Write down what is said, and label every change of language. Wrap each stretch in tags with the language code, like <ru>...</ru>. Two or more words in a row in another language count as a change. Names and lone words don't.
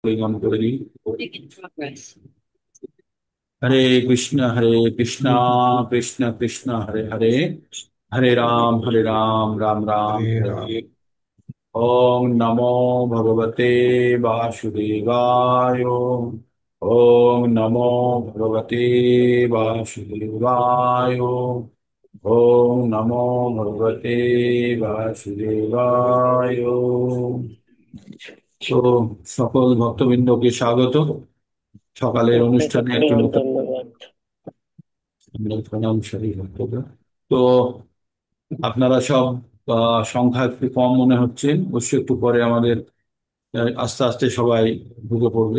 <bn>পরিমাণ করে দিই।</bn> <sa>হরে কৃষ্ণ কৃষ্ণ কৃষ্ণ হরে হরে, হরে রাম রাম রাম हरे হরে राम। হরে। ओम नमो भगवते वासुदेवाय। ओम नमो भगवते वासुदेवाय। ओम नमो भगवते वासुदेवाय।</sa> <bn>তো সকল ভক্তবৃন্দকে স্বাগত সকালের অনুষ্ঠানে, একটি ধন্যবাদ নতুন ধন্যবাদ। প্রণাম সারি ভক্তদের। তো আপনারা সব সংখ্যা একটু কম মনে হচ্ছে, অবশ্যই একটু পরে আমাদের আস্তে আস্তে সবাই ঢুকে পড়বে।</bn>